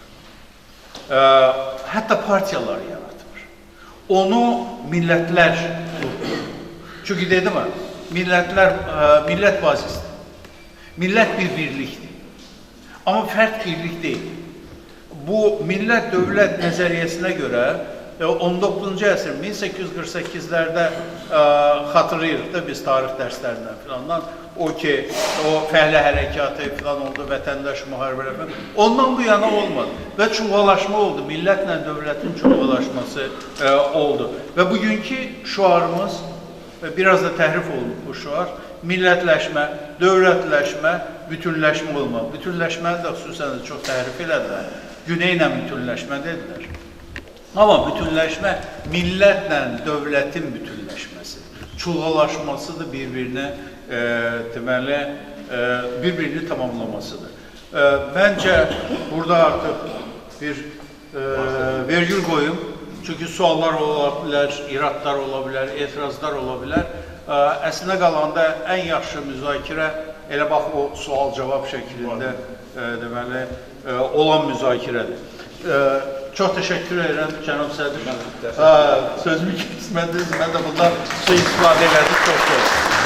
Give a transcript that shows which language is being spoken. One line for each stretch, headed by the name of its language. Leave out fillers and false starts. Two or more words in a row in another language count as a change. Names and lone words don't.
Azerbaijani: Hatta partiyalar yaratır. Onu millətlər tutur. Çünkü dedim mi, millət bazisidir. Millət bir birlikdir. Ama fərd birlik değil. Bu millət dövlət nəzəriyyəsinə görə 19. əsr 1848'lerde hatırlayırıq da biz tarix derslerinden filandan o ki o fəhlə hərəkatı filan oldu, vətəndaş müharibələri falan. Ondan bu yana olmadı ve çuvalaşma oldu. Millətle dövlətin çuvalaşması oldu. Ve bugünkü şuarımız biraz da təhrif oldu bu şuar. Millətləşmə, dövlətləşmə, bütünləşmə olmalı. Bütünləşməni də xüsusən də çox təhrif elədilər. Güneylə bütünləşmə dedilər. Ama bütünləşmə millətle dövlətin bütünləşməsi, çulğalaşmasıdır birbirine deməli birbirini tamamlamasıdır.
Turkish: Bence burada artık bir vergül koyayım. Çünkü suallar olabilir, iradlar olabilir, etirazlar olabilir.
Azerbaijani: Əslində qalanda en yaxşı müzakirə elə bax o sual-cavab şeklinde deməli olan müzakirədir.
Turkish: Çok teşekkür ederim
Azerbaijani: Cənab Sədr. Sözümü kesmədiniz, mən də bundan istifadə elədim. Çok sağ olun.